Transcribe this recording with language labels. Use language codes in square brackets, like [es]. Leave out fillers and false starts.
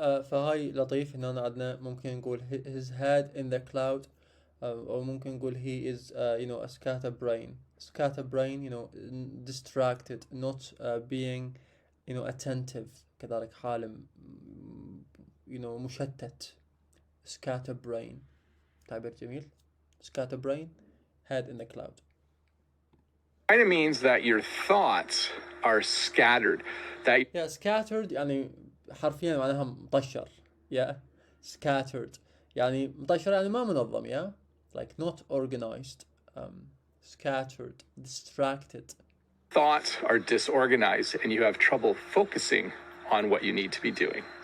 [ar] فهاي لطيف هنا عندنا ممكن نقول [en] his head in the cloud، [ar] أو ممكن نقول [en] he is a scatterbrain. Scatterbrain distracted, not being attentive، [ar] كذلك حالم مشتت. Scatterbrain تعبير جميل. [en] Scatterbrain, head in the cloud. Kind of means that your thoughts are scattered. That [ar] scattered يعني حرفيا معناها مطشر. Scattered يعني مطشر، يعني ما منظم. [en] Like not organized. Scattered, distracted. Thoughts are disorganized and you have trouble focusing on what you need to be doing.